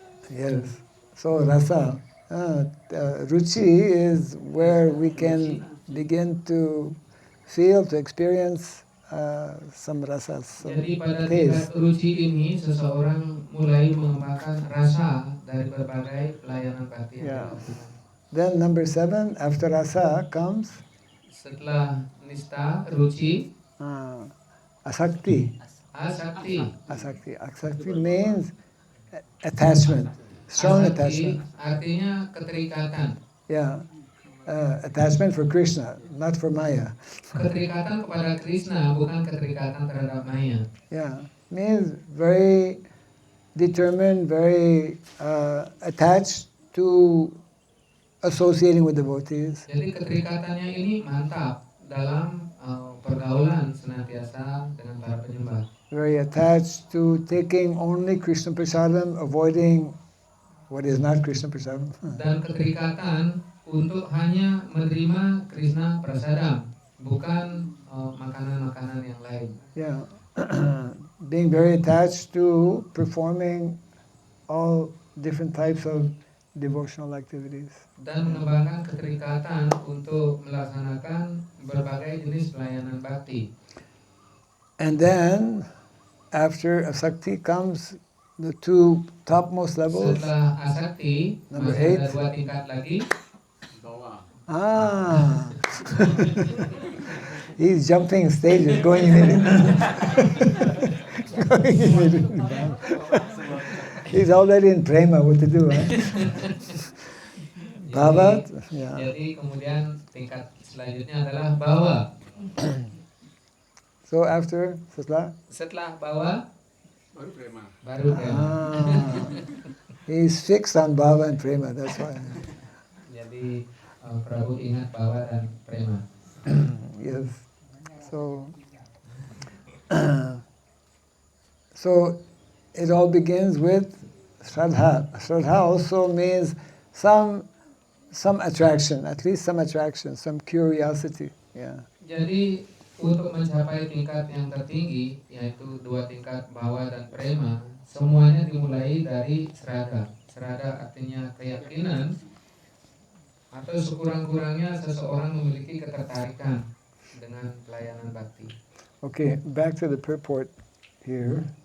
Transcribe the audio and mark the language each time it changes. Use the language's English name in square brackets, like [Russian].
[English] Yes. So rasa, ruchi is where we can begin to feel, to experience some rasas, some [Indonesian] Jadi pada [English] taste. [Indonesian] tingkat ruci ini seseorang mulai mengembangkan rasa dari berbagai pelayanan bakti yang dilakukan. [English] Then number 7, after rasa comes [Indonesian] Setelah nista, ruci, [Sanskrit] asakti. asakti. Asakti. [English] Asakti means attachment, strong attachment. [Indonesian] Artinya keterikatan. [English] Yeah. Attachment for Krishna, not for Maya. [Indonesian] Keterikatan kepada Krishna, bukan keterikatan terhadap Maya. [English] Yeah. Means very determined, very attached to associating with devotees. [Indonesian] Jadi keterikatannya ini mantap dalam pergaulan senantiasa dengan para penyembah. [English] Very attached to taking only Krishna prasadam, avoiding what is not Krishna prasadam. [Indonesian] Dan keterikatan untuk hanya menerima Krishna prasadam, bukan makanan-makanan yang lain. [English] Yeah. Being very attached to performing all different types of devotional activities. Dan mengembangkan keterikatan untuk melaksanakan berbagai jenis pelayanan bakti. And then, after asakti comes the two topmost levels. [Indonesian] Setelah asakti, [English] Number [Indonesian] masih ada [English] 8. [Indonesian] 2 tingkat lagi. [Sanskrit] Bawah. [English] Ah, he's jumping stages, going immediately. Going immediately down. He's already in prema, what to do, huh? Bhava, yeah. [Indonesian] Jadi kemudian tingkat selanjutnya adalah bawa. [English] So after [Indonesian] Setelah bawa, Baru prema. baru prema. [English] He's fixed on bhava and prema, that's why. [Indonesian] Jadi Prabu ingat bawa dan prema. [English] Yes. So, so it all begins with Shraddha. Shraddha also means some attraction, at least some attraction, some curiosity. Yeah. [Indonesian] Jadi untuk mencapai tingkat yang tertinggi, yaitu 2 tingkat bawa dan prema, semuanya dimulai dari sraddha. Sraddha artinya keyakinan, atau sekurang-kurangnya seseorang memiliki ketertarikan dengan pelayanan bakti. [English] Okay, back to the purport here.